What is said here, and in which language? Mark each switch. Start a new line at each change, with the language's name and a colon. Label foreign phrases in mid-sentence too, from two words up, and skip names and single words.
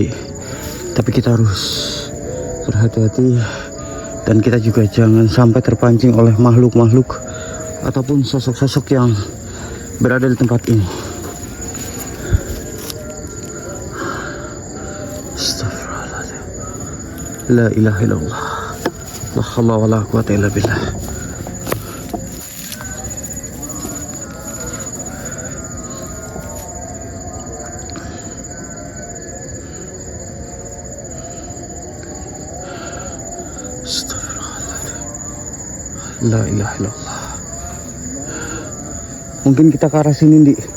Indonesian: Tapi kita harus berhati-hati dan kita juga jangan sampai terpancing oleh makhluk-makhluk ataupun sosok-sosok yang berada di tempat ini.
Arabic: Astagfirullahaladzim. لا إله إلا الله. لا حول ولا قوة إلا بالله. أستغفر الله العظيم. لا إله إلا الله.
Indonesian: Mungkin kita ke arah sini, Di.